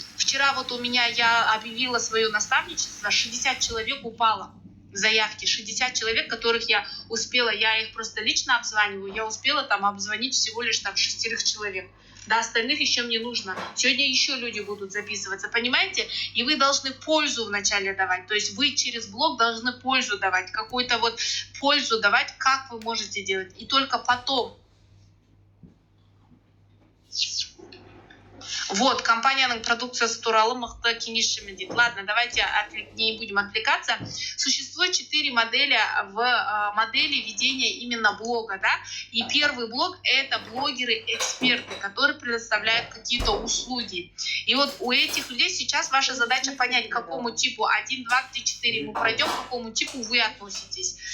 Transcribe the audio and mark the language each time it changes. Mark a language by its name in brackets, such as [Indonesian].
[Russian] Вчера вот у меня я объявила свое наставничество, 60 человек упало в заявки, 60 человек, которых я успела, я их просто лично обзваниваю, я успела там обзвонить всего лишь там 6 человек. До остальных еще мне нужно. Сегодня еще люди будут записываться, понимаете? И вы должны пользу вначале давать. То есть вы через блог должны пользу давать, какую-то вот пользу давать, как вы можете делать. И только потом. [Kazakh] Вот, компанияның продукциясы туралы мықты кеңесшімін дейді. [Russian] Ладно, давайте не будем отвлекаться. Существует 4 модели в модели ведения именно блога, да. И первый блог – это блогеры-эксперты, которые предоставляют какие-то услуги. И вот у этих людей сейчас ваша задача понять, к какому типу 1, 2, 3, 4 мы пройдем, к какому типу вы относитесь.